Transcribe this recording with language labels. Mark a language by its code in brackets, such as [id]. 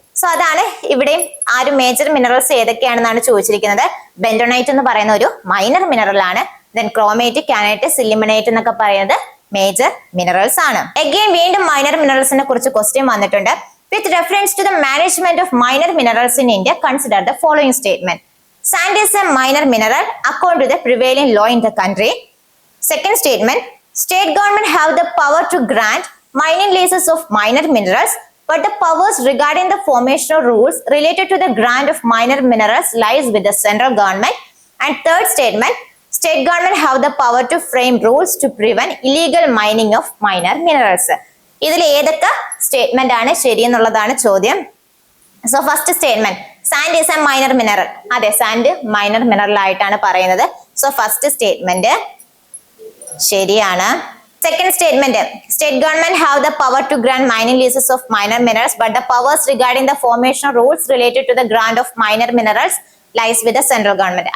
[ml] So അതാണ് ഇവിടെയും major minerals ഏതൊക്കെയാണെന്നാണ് ചോദിച്ചിരിക്കുന്നത്. ബെന്റോണൈറ്റ് എന്ന് പറയുന്ന ഒരു മൈനർ മിനറൽ ആണ്. ദെൻ ക്രോമൈറ്റ്, കാനൈറ്റ്, സിലിമനൈറ്റ് എന്നൊക്കെ പറയുന്നത് മേജർ മിനറൽസ് ആണ്. [en] again [ml] വീണ്ടും മൈനർ മിനറൽസിനെ കുറിച്ച് ക്വസ്റ്റ്യൻ വന്നിട്ടുണ്ട്. [en] With reference to the management of minor minerals in India consider the following statement. Sand is a minor mineral according to the prevailing law in the country. Second statement, state government have the power to grant mining leases of minor minerals, but the powers regarding the formation of rules related to the grant of minor minerals lies with the central government. And third statement, state government have the power to frame rules to prevent illegal mining of minor minerals. [ml] ഇതിൽ ഏതൊക്കെ statement ആണ് ശരി എന്നുള്ളതാണ് ചോദ്യം. [en] So first statement, sand is a minor mineral. [ml] അതെ, sand minor mineral ആയിട്ടാണ് പറയുന്നത്. So first statement ശരിയാണ്. [en] Second statement, state government have the power to grant mining leases of minor minerals but the powers regarding the formation rules related to the grant of minor minerals lies with the central government.